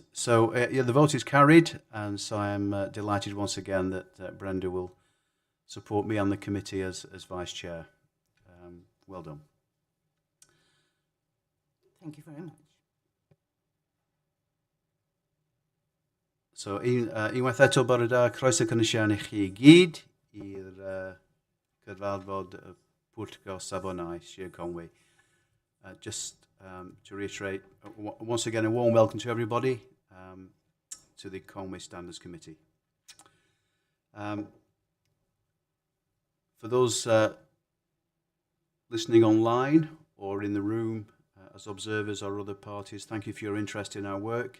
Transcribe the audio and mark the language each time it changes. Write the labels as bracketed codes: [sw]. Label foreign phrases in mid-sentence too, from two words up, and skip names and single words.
[en] So yeah, the vote is carried, and so I am delighted once again that Brenda will support me on the committee as vice chair. Well done. Thank you very much. [cy] So unwaith eto bore da, croeso cynnysian I chi gyd i'r cyfarfod Pwyllgor Safonau, Sir Conwy. [en] Just to reiterate, once again, a warm welcome to everybody to the Conwy Standards Committee. For those listening online or in the room as observers or other parties, thank you for your interest in our work.